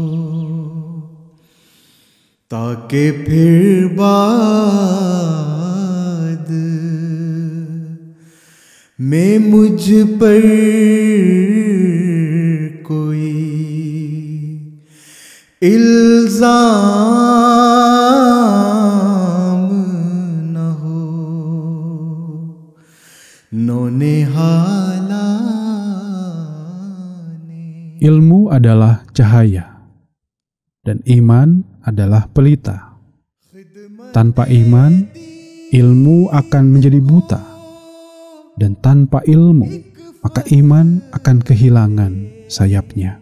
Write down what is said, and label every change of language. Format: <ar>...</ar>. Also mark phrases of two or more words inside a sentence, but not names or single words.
<hi>ताकि फिर बाद में मुझ पर कोई इल्जाम न हो। Nonehala.</hi> <id>Ilmu adalah cahaya dan iman adalah pelita. Tanpa iman, ilmu akan menjadi buta, dan tanpa ilmu, maka iman akan kehilangan sayapnya.</id>